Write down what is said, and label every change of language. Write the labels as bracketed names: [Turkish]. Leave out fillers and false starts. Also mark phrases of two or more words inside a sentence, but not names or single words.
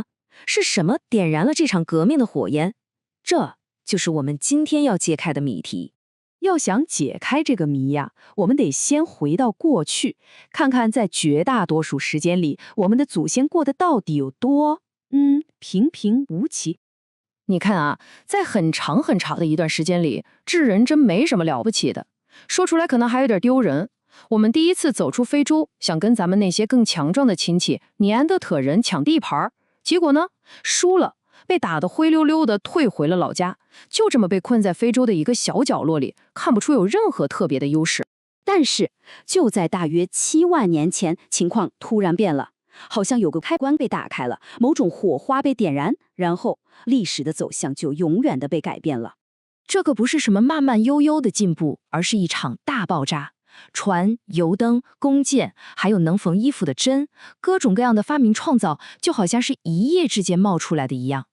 [Chinese] 是什麼點燃了這場革命的火焰？這就是我們今天要揭開的謎題。要想解開這個謎呀，我們得先回到過去，看看在絕大多數時間裡，我們的祖先過得到底有多平平無奇。你看啊，在很長很長的一段时間裡，智人真沒什麼了不起的。說出來可能還有點丟人。我們第一次走出非洲，想跟咱們那些更强壯的親戚尼安德特人搶地盤，結果呢，輸了，被打得灰溜溜的退回了老家，就這麼被困在非洲的一個小角落裡，看不出有任何特別的優勢。但是就在大約7 萬年前，情況突然變了，好像有個開關被打開了，某種火花被點燃，然後歷史的走向就永遠的被改变了。這個不是什麼慢慢悠悠的進步，而是一場大爆炸。船、油燈、弓箭，還有能縫衣服的針，各種各樣的發明創造，就好像是一夜之間冒出來的一樣。